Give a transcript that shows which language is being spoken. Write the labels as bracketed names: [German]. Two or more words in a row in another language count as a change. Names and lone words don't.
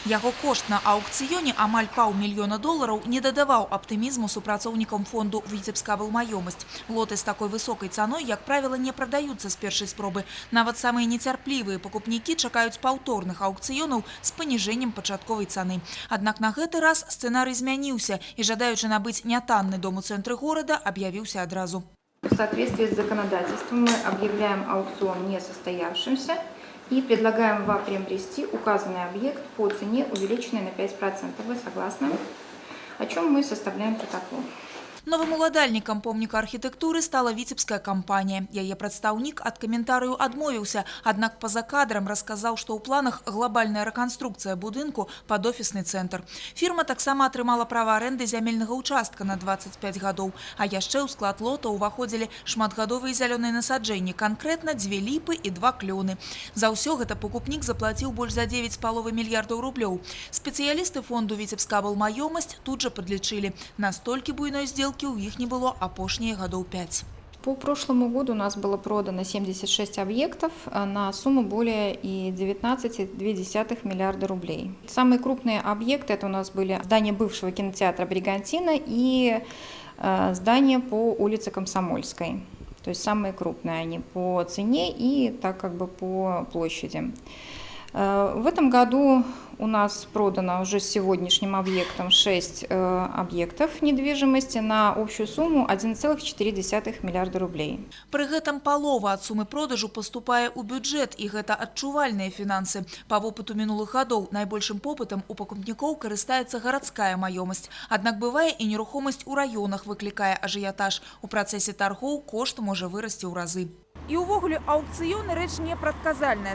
[Belarusian] Яго кошт на аўкцыёне амаль $500 000 не дадаваў аптымізму супрацоўнікам фонду «Віцебскабылмаёмасць». Лоты з такой высокай цаной, як правіла, не прадаюцца з першай спробы. Нават самыя нецярплівыя пакупнікі чакаюць паўторных аўкцыёнаў з паніжэннем пачатковай цаны. Аднак на гэты раз сцэнарый змяніўся, і жадаючы набыць нятанны дом у цэнтры [Russian] города объявился [Belarusian] одразу. [Russian] В соответствии с законодательством мы объявляем аукцион несостоявшимся и предлагаем вам приобрести указанный объект по цене, увеличенной на 5%. Вы согласны? О чем мы составляем протокол. [Belarusian] Новым уладальнікам помніка архітэктуры стала віцебская кампанія. Яе прадстаўнік ад каментарыю адмовіўся, аднак па-за кадрам расказаў, што ў планах глобальная рэканструкцыя будынку пад офісны цэнтр. Фірма таксама атрымала права арэнды зямельнага участка на 25 гадоў, а яшчэ ў склад лота ўваходзілі шматгадовыя зялёныя насаджэнні, канкрэтна 2 ліпы і 2 клёны. За ўсё гэта пакупнік заплаціў больш за 9,5 мільярдаў рублёў. Спецыялісты фонду «Віцебскабылмаёмасць» тут жа падлічылі. Настолькі буйной здзелкі у іх не было апошнія гадоў 5. [Russian] По прошлому году у нас было продано 76 объектов на сумму более 19,2 миллиарда рублей. Самые крупные объекты это у нас были здание бывшего кинотеатра «Бригантина» и здание по улице Комсомольской. То есть самые крупные они по цене и так как бы по площади. В этом году у нас продано уже с сегодняшним объектом 6 объектов недвижимости на общую сумму 1,4 миллиарда рублей. [Belarusian] При гэтым палова ад сумы продажу паступае ў бюджэт, і гэта адчувальныя фінансы. Па вопыту мінулых гадоў найбольшым попытам у пакупнікоў карыстаецца гарадская маёмасць. Аднак бывае і нерухомасць у раёнах выклікае ажыятаж. У працэсе таргоў кошт можа вырасці ў разы. І ўвогуле аўкцыёны рэч непрадказальная.